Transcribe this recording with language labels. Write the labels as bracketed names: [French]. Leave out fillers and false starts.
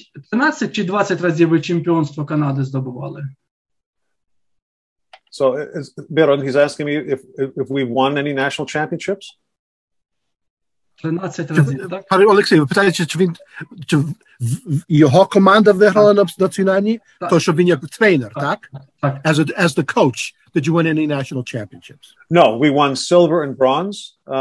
[Ukrainian] 13 чи 20 разів ви чемпіонство Канади здобували? [English] So, Beron, he's asking me if we won any national championships? [Ukrainian] 13 разів, так? Пане Олексій, ви питаєте, чи його команда виграла на національній? То, що він як тренер, так? Так. [English] As the coach, did you win any national championships? No, we won silver and bronze.